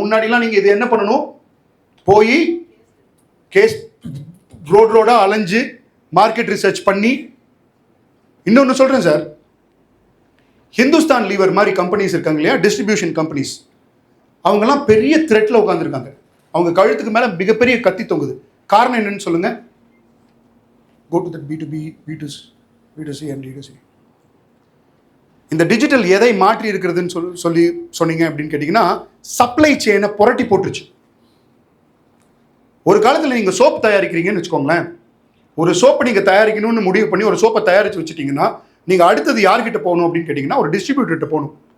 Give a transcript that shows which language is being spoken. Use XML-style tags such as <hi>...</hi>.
<ta>முன்னாடிலாம் நீங்கள் இது என்ன பண்ணணும், போய் கேஸ் ரோடாக அலைஞ்சு மார்க்கெட் ரிசர்ச் பண்ணி. இன்னொன்று சொல்கிறேன் சார், ஹிந்துஸ்தான் லீவர் மாதிரி கம்பெனிஸ் இருக்காங்க இல்லையா, டிஸ்ட்ரிபியூஷன் கம்பெனிஸ், அவங்கெல்லாம் பெரிய த்ரெட்டில் உட்காந்துருக்காங்க. அவங்க கழுத்துக்கு மேலே மிகப்பெரிய கத்தி தொங்குது. காரணம் என்னன்னு சொல்லுங்க.</ta> <en>Go to that B2B, B2C and D2C.</en> <ta>இந்த டிஜிட்டல் எதை மாற்றி இருக்கிறதுன்னு சொல்லி சொன்னீங்க அப்படின்னு கேட்டிங்கன்னா, சப்ளை செயினை புரட்டி போட்டுருச்சு. ஒரு காலத்தில் நீங்கள் சோப் தயாரிக்கிறீங்கன்னு வச்சுக்கோங்களேன், ஒரு சோப்பை நீங்கள் தயாரிக்கணும்னு முடிவு பண்ணி ஒரு சோப்பை தயாரித்து வச்சுட்டிங்கன்னா, நீங்கள் அடுத்தது யார்கிட்ட போகணும் அப்படின்னு கேட்டிங்கன்னா, ஒரு டிஸ்ட்ரிபியூட்டர்கிட்ட போகணும்.</ta>